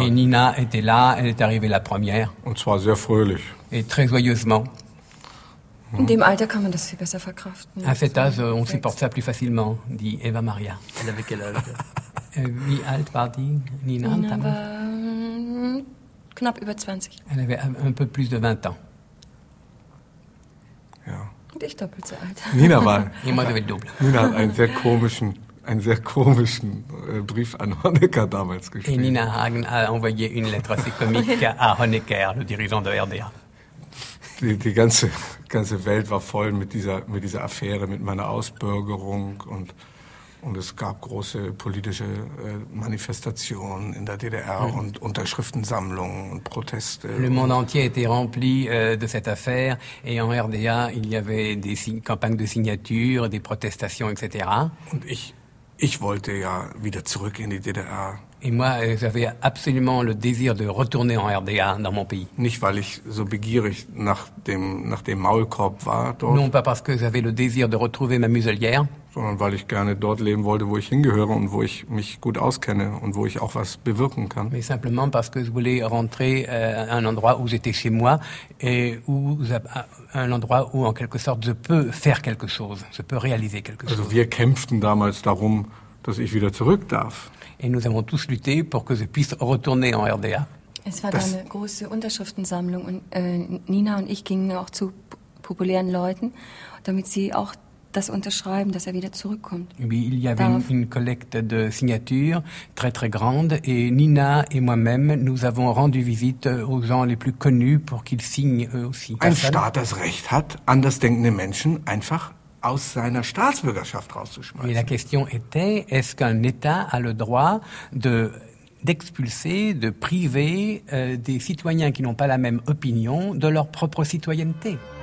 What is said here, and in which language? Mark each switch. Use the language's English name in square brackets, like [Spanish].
[French] Et Nina était là, elle est arrivée la première. [German] Und zwar sehr fröhlich. [French] Et très joyeusement. [German] In dem Alter kann man das viel besser verkraften. [French] À cet âge, on supporte ça plus facilement, dit Eva Maria. Elle avait quel âge? [German] Wie alt war die Nina? Nina war knapp über 20. [French] Elle avait un peu plus de 20 ans. [German] Ja. Und ich doppelt so alt. Nina war. Immer wieder doppelt. Nina hat einen sehr komischen Brief an Honecker damals geschrieben. [French] Et Nina Hagen a envoyé une lettre assez comique à Honecker, le dirigeant de RDA. [German] Die ganze Welt war voll mit dieser Affäre, mit meiner Ausbürgerung und es gab große politische Manifestationen in der DDR und Unterschriftensammlungen und Proteste. [French] Le monde entier était rempli de cette affaire et en RDA il y avait des campagnes de signatures, des protestations, etc. [German] Und ich wollte ja wieder zurück in die DDR. [French] Et moi j'avais absolument le désir de retourner en RDA dans mon pays. [German] Nicht weil ich so begierig nach dem Maulkorb war dort. [French] Non pas parce que j'avais le désir de retrouver ma muselière. [German] sondern weil ich gerne dort leben wollte, wo ich hingehöre und wo ich mich gut auskenne und wo ich auch was bewirken kann. [French] Mais simplement parce que je voulais rentrer à un endroit où j'étais chez moi et où un endroit où en quelque sorte je peux faire quelque chose, je peux réaliser quelque chose. [German] Also wir kämpften damals darum, dass ich wieder zurück darf. [French] Et nous avons tous lutté pour que je puisse retourner en RDA. [German] Es war eine große Unterschriftensammlung und Nina und ich gingen auch zu populären Leuten, damit sie auch das unterschreiben, dass wieder zurückkommt. [French] Oui, il y avait une collecte de signatures très très grande et Nina et moi-même nous avons rendu visite aux gens les plus connus pour qu'ils signent eux aussi. [German] Ein Staat das Recht hat, andersdenkende Menschen einfach aus seiner Staatsbürgerschaft rauszuschmeißen. [French] Et la question était, est-ce qu'un État a le droit d'expulser, de priver des citoyens qui n'ont pas la même opinion de leur propre citoyenneté?